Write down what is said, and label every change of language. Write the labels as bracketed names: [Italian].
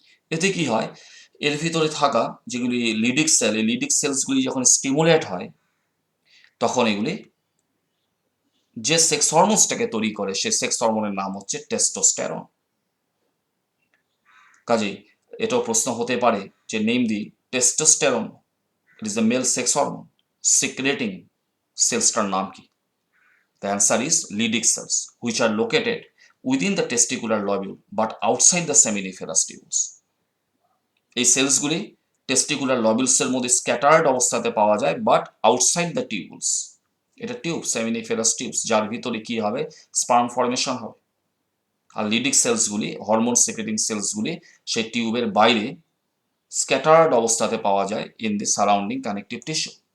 [Bangla] এতে কি হয়, এর ভিতরে থাকা যেগুলি লিডিক সেল, এই লিডিক সেলসগুলি যখন স্টিমুলেট হয়, তখন এগুলি যে সেক্স হরমোনসটাকে তৈরি করে, সেই সেক্স হরমোনের নাম হচ্ছে টেস্টোস্টেরন। কাজেই এটাও প্রশ্ন হতে পারে যে [English] name the testosterone, it is the male sex hormone, [Bangla] secreting সেলসটার নাম কি? [English] The answer is Leydig cells, which are located within the testicular lobule but outside the seminiferous tubules. [Bangla] এই সেলসগুলি টেস্টিকুলার লবিউলসের মধ্যে স্ক্যাটার্ড অবস্থাতে পাওয়া যায়, [English] But outside the tubes. [Bangla] এটা tube, seminiferous tubes, যার ভিতরে কি হবে, স্পার্ম ফর্মেশন হবে। আর লিডিক সেলসগুলি, হরমোন সিক্রেটিং সেলসগুলি সেই টিউবের বাইরে স্ক্যাটার্ড অবস্থাতে পাওয়া যায় [English] In the surrounding connective tissue.